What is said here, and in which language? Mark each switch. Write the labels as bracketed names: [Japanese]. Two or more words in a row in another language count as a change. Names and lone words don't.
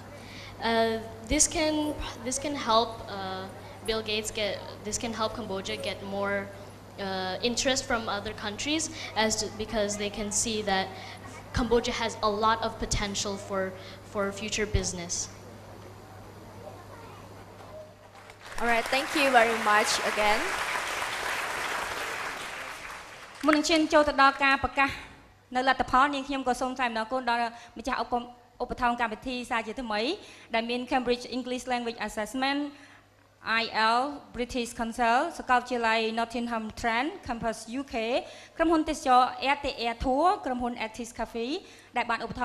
[English] This can help Bill Gates this can help Cambodia get more interest from other countries, because they can see that Cambodia has a lot of potential for future business. All right, thank you very much again. [Khmer] មុននឹងឈានចូលទៅដល់ការប្រកាសនៅលទ្ធផលនាងខ្ញុំក៏សូមថ្លែងអំណរគុណដល់ម្ចាស់ឧបត្ថម្ភកម្មវិធីសារជាថ្មីដែលមាន Cambridge English Language Assessment IL British Council សាកលវិទ្យាល័យ Nottingham Trent Campus UK ក្រុមហ៊ុនទេសចរ RTR Tour ក្រុមហ៊ុន Actis Cafe ដែលបានឧបត្ថ